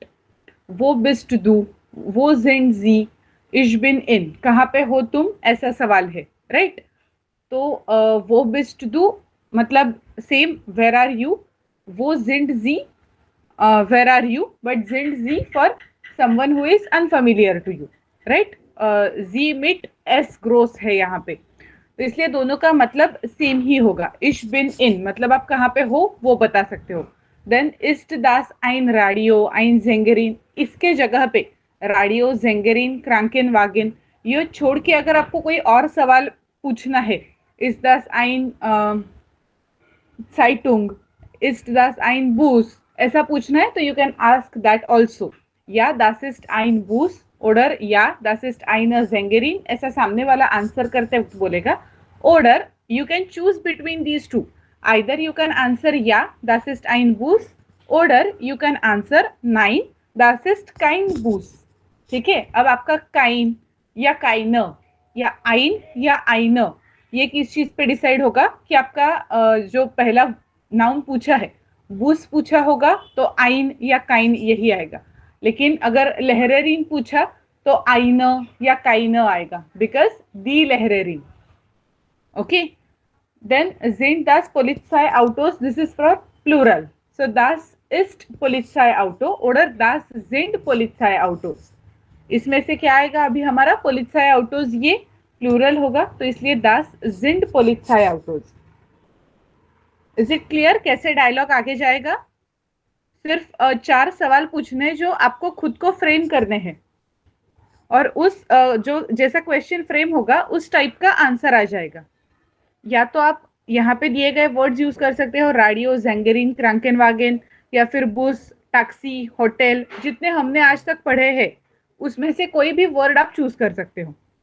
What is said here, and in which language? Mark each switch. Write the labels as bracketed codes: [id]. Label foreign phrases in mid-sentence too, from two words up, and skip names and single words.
[de] Wo bist du, wo sind Sie, ich bin in, [hi] कहाँ पे हो तुम, ऐसा सवाल है, राइट. [en] तो [de] wo bist du [en] मतलब same where are you, [de] wo sind Sie [en] where are you, but [de] sind Sie [en] for someone who is unfamiliar to you, right. [de] Sie mit S groß [hi] है यहाँ पे, तो इसलिए दोनों का मतलब सेम ही होगा. [de] ich bin in [hi] मतलब आप कहाँ पे हो वो बता सकते हो. [de] Dann ist das ein Radio, eine Sängerin, [hi] इसके जगह पे [de] Radio Sängerin Krankenwagen, [hi] ये छोड़ के अगर आपको कोई और सवाल पूछना है, [de] Ist das eine Zeitung, ist das ein Bus, [hi] ऐसा पूछना है तो [en] you can ask that also. [de] Ja, das ist ein Bus oder, ja, das ist eine Sängerin, [hi] ऐसा सामने वाला आंसर करते वक्त बोलेगा. [de] ऑर्डर [en] you can choose between these two, either you can answer [de] ja, das ist ein Bus, oder [en] you can answer [de] nein, das ist kein Bus. [hi] ठीक है, अब आपका काइन या काइन या आइन या आइन, ये किस चीज पे डिसाइड होगा कि आपका जो पहला नाउन पूछा है, बूस पूछा होगा तो आइन या काइन यही आएगा. लेकिन अगर लहरेरीन पूछा तो आइन या काइन आएगा, बिकॉज [de] die Lehrerin. ओके, then sind das Polizeiautos, [en] this is for plural, so [de] das ist Polizeiauto oder das sind Polizeiautos. [hi] इसमें से क्या आएगा अभी हमारा, Polizeiautos ये प्लूरल होगा तो इसलिए [de] das sind Polizeiautos. [en] is it clear [hi] कैसे डायलॉग आगे जाएगा? सिर्फ 4 सवाल पूछने जो आपको खुद को फ्रेम करने हैं, और उस जो जैसा [en] question frame [hi] होगा उस टाइप का आंसर आ जाएगा. या तो आप यहाँ पे दिए गए [en] words use [hi] कर सकते हो, [de] Radio Sängerin Krankenwagen, [hi] या फिर [de] Bus Taxi Hotel, [hi] जितने हमने आज तक पढ़े हैं उसमें से कोई भी वर्ड आप चूज कर सकते हो.